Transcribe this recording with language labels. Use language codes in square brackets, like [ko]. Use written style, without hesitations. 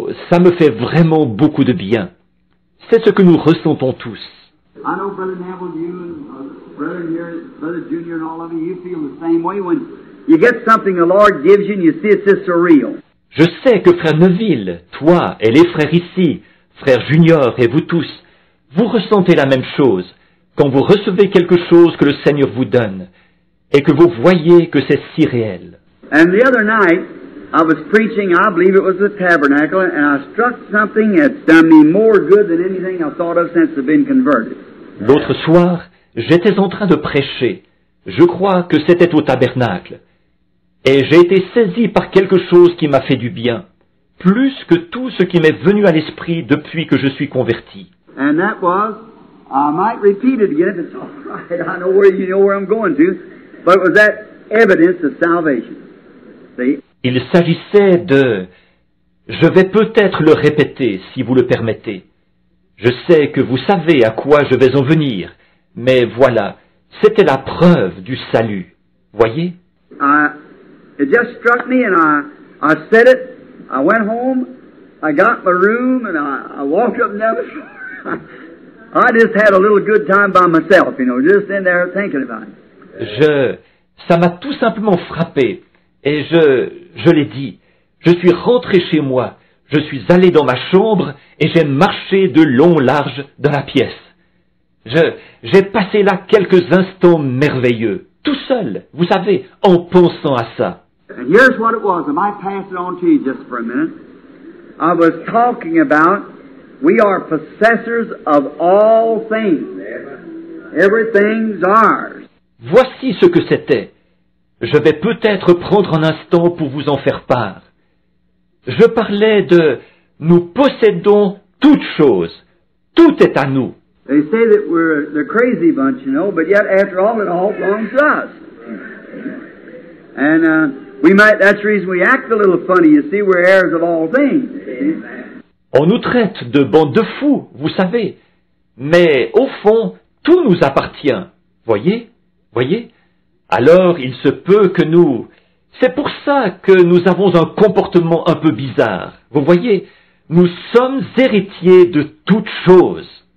[fr] Ça me fait vraiment beaucoup de bien. C'est ce que nous ressentons tous. [en] I know, Brother Neville, you and Brother here, Brother Junior and all of you feel the same way. When you get something the Lord gives you and you see it's just surreal. [fr] Je sais que Frère Neville, toi et les frères ici, Frère Junior et vous tous, vous ressentez la même chose quand vous recevez quelque chose que le Seigneur vous donne et que vous voyez que c'est si réel. [en] And the other night, I was preaching, I believe it was the tabernacle, and I struck something that's done me more good than anything I've thought of since I've been converted. [fr] L'autre soir, j'étais en train de prêcher. Je crois que c'était au tabernacle. Et j'ai été saisi par quelque chose qui m'a fait du bien, plus que tout ce qui m'est venu à l'esprit depuis que je suis converti. [en] And that was, I might repeat it again if it's all right. I know where I'm going to, but it was that evidence of salvation. See? [fr] Il s'agissait de... Je vais peut-être le répéter, si vous le permettez. Je sais que vous savez à quoi je vais en venir, mais voilà, c'était la preuve du salut. Voyez? [en] It just struck me, and I said it. I went home, I got my room, and I walked up and down the floor. I just had a little good time by myself, just in there thinking about it. [fr] Ça m'a tout simplement frappé, et je l'ai dit. Je suis rentré chez moi, je suis allé dans ma chambre, et j'ai marché de long large dans la pièce. J'ai passé là quelques instants merveilleux, tout seul, vous savez, en pensant à ça. [en] And here's what it was. I might pass it on to you just for a minute. I was talking about we are possessors of all things. Everything's ours. [fr] Voici ce que c'était. Je vais peut-être prendre un instant pour vous en faire part. Je parlais de nous possédons toutes choses. Tout est à nous. [en] They say that we're the crazy bunch, but yet after all, it all belongs to us. And that's the reason we act a little funny. You see, we're heirs of all things. [fr] On nous traite de bande de fous, vous savez. Mais au fond, tout nous appartient. Voyez? Alors, il se peut que c'est pour ça que nous avons un comportement un peu bizarre. Vous voyez? nous sommes héritiers de toutes choses.